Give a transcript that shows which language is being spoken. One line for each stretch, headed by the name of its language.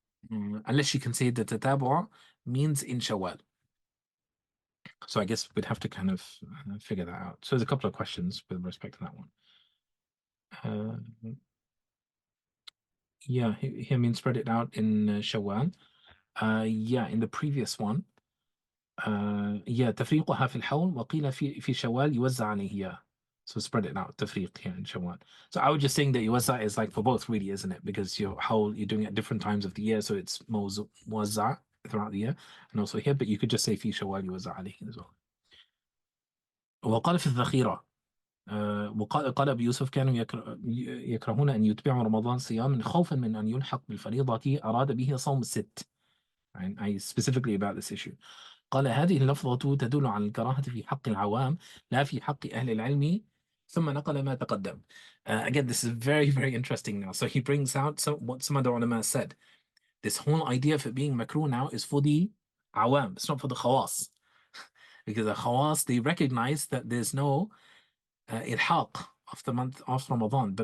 English: Unless you can say that tatabu' means in Shawwal. So I guess we'd have to kind of figure that out. So there's a couple of questions with respect to that one. Yeah, he means spread it out in Shawwal. Yeah, in the previous one. Yeah,
Arabic: تفريقها في الحول وقيل في شوال يوزع عليه إياه.
English: So spread it out, تفريق here in Shawwal. So I was just saying that يوزع is like for both really, isn't it? Because your whole you're doing it at different times of the year, so it's موزع throughout the year, and also here, but you could just say
Arabic: في شوال يوزع عليه
English: as well.
Arabic: وقال في الذخيرة قال أبي يوسف كانوا يكرهون أن يتبعوا رمضان صياما خوفا من أن يلحق بالفريضة أراد به صوم الست.
English: And I specifically about this issue.
Arabic: قال هذه اللفظة تدل على الكراهة في حق العوام لا في حق أهل العلم ثم نقل ما تقدم.
English: Again, this is very, very interesting now. So he brings out what some other ulama said. This whole idea of it being makruh now is for the awam. It's not for the khawas. Because the khawas, they recognize that there's no ilhaq of the month of Ramadan.